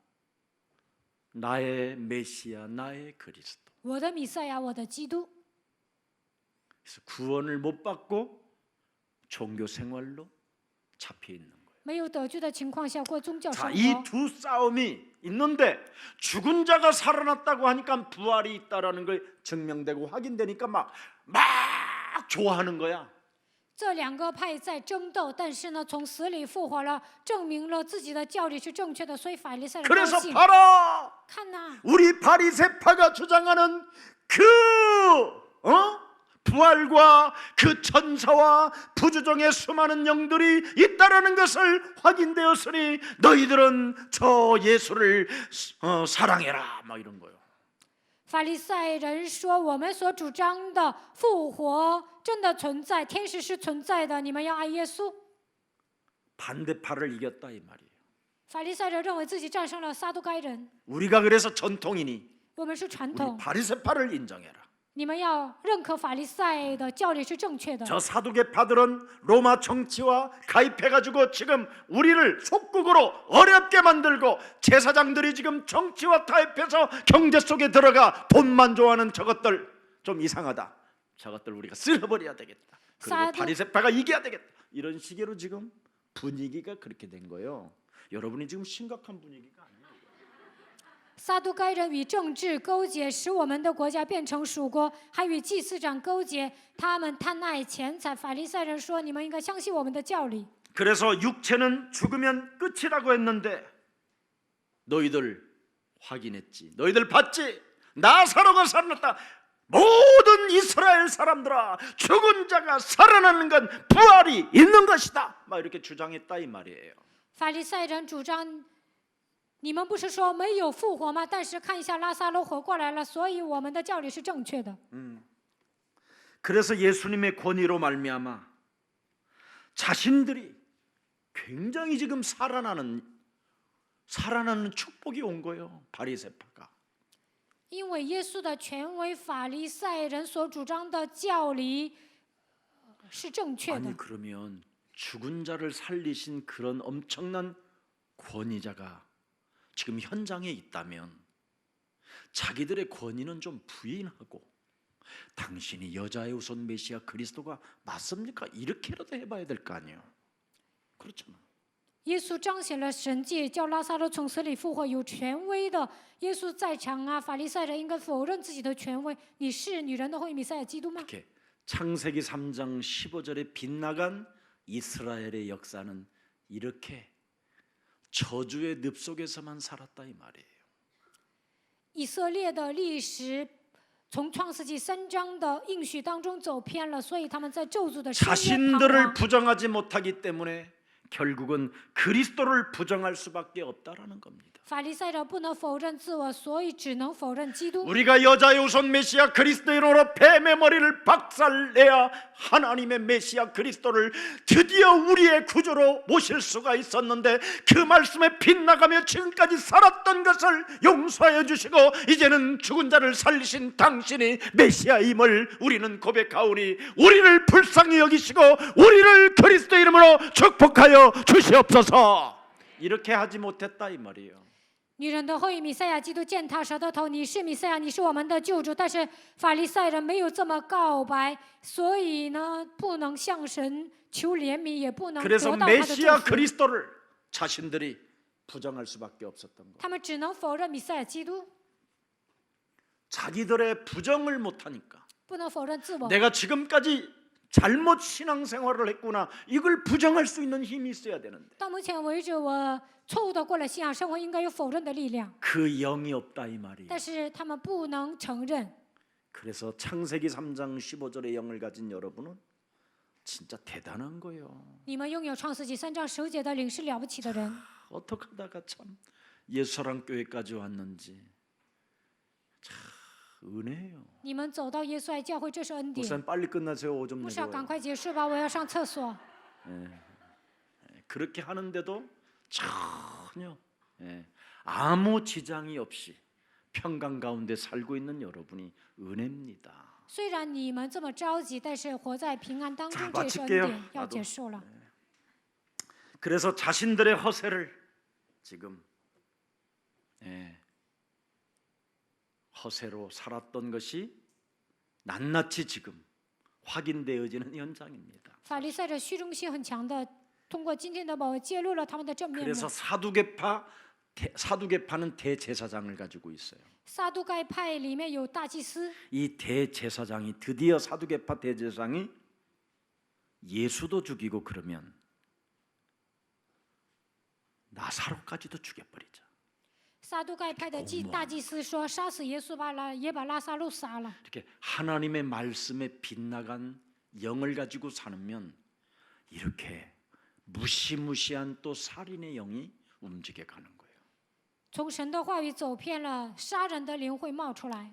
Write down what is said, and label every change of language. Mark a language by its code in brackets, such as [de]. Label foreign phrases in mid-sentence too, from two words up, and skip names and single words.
[ko] 나의 메시아, 나의 그리스도. [zh] 我的弥赛亚，我的基督。 [ko] 그래서 구원을 못 받고 종교 생활로 잡혀 있는 거예요. [zh] 没有得救的情况下过宗教 [ko] 자, [zh] 生 [ko] 이 [zh] 活。 [ko] 두 싸움이 있는데 죽은 자가 살아났다고 하니까 부활이 있다라는 걸 증명되고 확인되니까 막 좋아하는 거야. [zh] 这两个派在争斗，但是呢，从死里复活了，证明了自己的教理是正确的，所以法利赛人高 [ko] 그래서 [zh] 兴。 [ko] 봐라, [zh] 看呐， [ko] 우리 바리새파가 주장하는 그 부활과 그 천사와 부주정의 수많은 영들이 있다라는 것을 확인되었으니 너희들은 저 예수를 사랑해라, 막 이런 거예요. [zh] 法利赛人说，我们所主张的复活真的存在，天使是存在的，你们要爱耶稣。 [ko] 반대파를 이겼다 이 말이에요. [zh] 法利赛人认为自己战胜了撒都该人， [ko] 우리가 그래서 전통이니 [zh] 我们是传 [ko] 우리 [zh] 统， [ko] 바리새파를 인정해라. [zh] 你们要认可法利赛的教理是正确的。 [ko] 저 사두개파들은 로마 정치와 가입해가지고 지금 우리를 속국으로 어렵게 만들고 제사장들이 지금 정치와 타협해서 경제 속에 들어가 돈만 좋아하는 저것들 좀 이상하다. 저것들 우리가 쓸어버려야 되겠다. 그리고 사두- 바리새파가 이겨야 되겠다. 이런 식으로 지금 분위기가 그렇게 된 거예요. 여러분이 지금 심각한 분위기가 아니에요. [zh] 撒都该人与政治勾结，使我们的国家变成属国，还与祭司长勾结，他们贪爱钱财。法利赛人说：“你们应该相信我们的教理。 [ko] 그래서 육체는 죽으면 끝이라고 했는데 너희들 확인했지. 너희들 봤지. 나사로가 살아났다. 모든 이스라엘 사람들아, 죽은 자가 살아나는 건 부활이 있는 것이다. 막 이렇게 주장했다 이 말이에요. ” [zh] 法利赛人主张：“你们不是说没有复活吗？但是看一下拉撒路活过来了，所以我们的教理是正确的。 [ko] 그래서 예수님의 권위로 말미암아 자신들이 굉장히 지금 살아나는 축복이 온 거예요. 바리새파가. [zh] 因为耶稣的权威，法利赛人所主张的教理是正确的 [ko] 아니 。 그러면 죽은 자를 살리신 그런 엄청난 권위자가 지금 현장에 있다면 자기들의 권위는 좀 부인하고 당신이 여자의 우선 메시아 그리스도가 맞습니까? 이렇게라도 해봐야 될 거 아니에요. 그렇잖아. [zh] 耶稣彰显了神迹，叫拉撒路从死里复活，有权威的。耶稣在场啊，法利赛人应该否认自己的权威。你是女人的后裔弥赛亚基督吗？ [ko] 이렇게 창세기 3장 15절에 빗나간 이스라엘의 역사는 이렇게 저주의 늪 속에서만 살았다 이 말이에요. [zh] 以色列的历史从创世纪3章的应许当中走偏了，所以他们在咒诅的深渊彷 [ko] 자신들을 [zh] 徨。 [ko] 부정하지 못하기 때문에 결국은 그리스도를 부정할 수밖에 없다라는 겁니다. [zh] 法利赛人不能否认自我，所以只能否认基督。 [ko] 우리가 여자의 우선 메시아 그리스도의 이름으로 뱀의 머리를 박살내야 하나님의 메시아 그리스도를 드디어 우리의 구주로 모실 수가 있었는데 그 말씀에 빗나가며 지금까지 살았던 것을 용서해 주시고 이제는 죽은 자를 살리신 당신이 메시아임을 우리는 고백하오니 우리를 불쌍히 여기시고 우리를 그리스도 이름으로 축복하여 주시옵소서. 이렇게 하지 못했다 이 말이에요. [zh] 女人的后裔弥赛亚基督践踏蛇的头，你是弥赛亚，你是我们的救主。但是法利赛人没有这么告白，所以呢，不能向神求怜悯，也不能得 [ko] 그래서 [zh] 到他的祝 [ko] 메시아 [zh] 福。 [ko] 그리스도를 자신들이 부정할 수밖에 없었던 거. [zh] 他们只能否认弥赛亚基督， [ko] 자기들의 부정을 못하니까 [zh] 不能否认自我。 [ko] 내가 지금까지 잘못 신앙생활을 했구나 이걸 부정할 수 있는 힘이 있어야 되는데 [zh] 到目前为止，我错误的过了信仰生活，应该有否认的力量， [ko] 그 영이 없다 이 말이에요. [zh] 但是他们不能承认。 [ko] 그래서 창세기 3장 15절의 영을 가진 여러분은 진짜 대단한 거예요. [zh] 你们拥有创世纪3章10节的灵是了不起的人。 [ko] 어떻게 하다가 참 예수사랑 교회까지 왔는지 참 은혜예요. [zh] 你们走到耶稣爱教会，这是恩典。 [ko] 목사님 빨리 끝나세요. 오좀 [zh] 牧师要赶 [ko] 내려와요. [zh] 快结束吧，我要上厕所。 [ko] 그렇게 하는데도 전혀 아무 지장이 없이 평강 가운데 살고 있는 여러분이 은혜입니다. [zh] 虽然你们这么着急，但是活在平安当 [ko] 자 [zh] 中，这也是恩 [ko] 마칠게요 [zh] 典。要 [ko] 나도 [zh] 结束了。 [ko] 그래서 자신들의 허세를 지금 허세로 살았던 것이 낱낱이 지금 확인되어지는 현장입니다. [zh] 法利赛人虚荣心很强的，通过今天的宝揭露了他们的真面目。 [ko] 그래서 사두개파는 대제사장을 가지고 있어요. [zh] 撒都该派里面有大祭司， [ko] 이 대제사장이 드디어 사두개파 대제사장이 예수도 죽이고 그러면 나사로까지도 죽여버리자. [zh] 撒都该派的大祭司说杀死耶稣吧，也把拉撒路杀了。 [ko] 이렇게 하나님의 말씀에 빗나간 영을 가지고 살면 이렇게 무시무시한 또 살인의 영이 움직여 가는 거예요. [zh] 从神的话语走偏了，杀人的灵会冒出来。